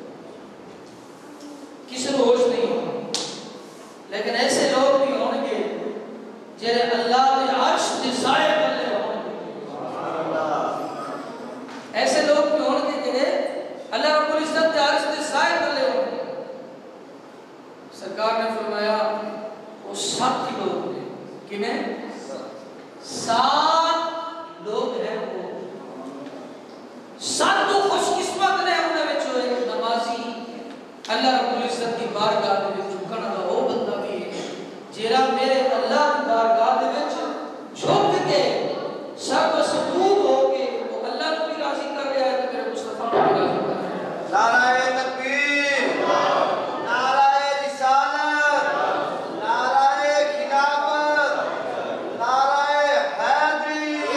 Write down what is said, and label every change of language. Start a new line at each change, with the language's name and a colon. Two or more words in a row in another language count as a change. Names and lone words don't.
Urdu: کسی کو ہوش نہیں ہونا، لیکن ایسے لوگ بھی ہوں گے جنہیں اللہ کے عرش کے سائے تلے ہوں گے، ایسے لوگ بھی ہوں گے جنہیں اللہ رب العزت کے عرش کے سائے تلے ہوں گے۔ سرکار نے فرمایا وہ 7 ہی لوگ ہیں، کنہیں 7 لوگ ہیں، وہ 7 خوش قسمت نے انہاں وچ ایک نمازی اللہ رب العزت کی بارگاہ دے وچ جھکن والا وہ بندہ بھی ہے جیڑا میرے اللہ کی بارگاہ دے وچ جھک کے سب مسبوق ہو کے وہ اللہ کو بھی راضی کر رہا ہے تے میرے مصطفیٰ کو بھی راضی کر رہا ہے۔ نعرہ تکبیر، نعرہ رسالت، نعرہ خلافت، نعرہ حیدری۔